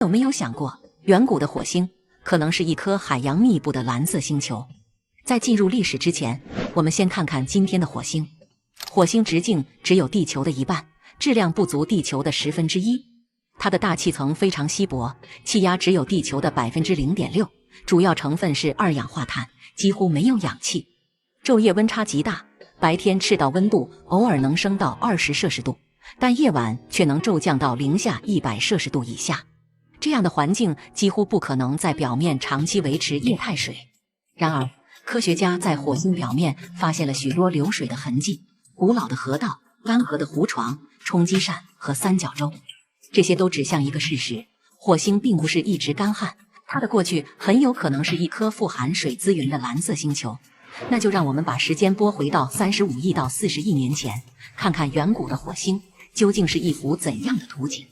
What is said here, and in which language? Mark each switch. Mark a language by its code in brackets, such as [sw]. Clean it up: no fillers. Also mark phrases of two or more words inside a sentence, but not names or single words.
[zh] 有沒有想過，遠古的火星可能是一顆海洋密布的藍色星球？在進入歷史之前，我们先看看今天的火星。火星直徑只有地球的一半，质量不足地球的1/10。它的大气层非常稀薄，气压只有地球的0.6%，主要成分是二氧化碳，幾乎沒有氧氣。晝夜溫差極大，白天赤道溫度偶爾能升到20攝氏度，但夜晚卻能驟降到-100攝氏度以下。這樣的環境幾乎不可能在表面長期維持液態水。然而，科學家在火星表面發現了許多流水的痕跡，古老的河道、干涸的湖床、冲積扇和三角洲，這些都指向一個事實：火星並不是一直乾旱，它的過去很有可能是一顆富含水資源的藍色星球。那就讓我們把時間撥回到35億到40億年前，看看遠古的火星究竟是一幅怎樣的圖景。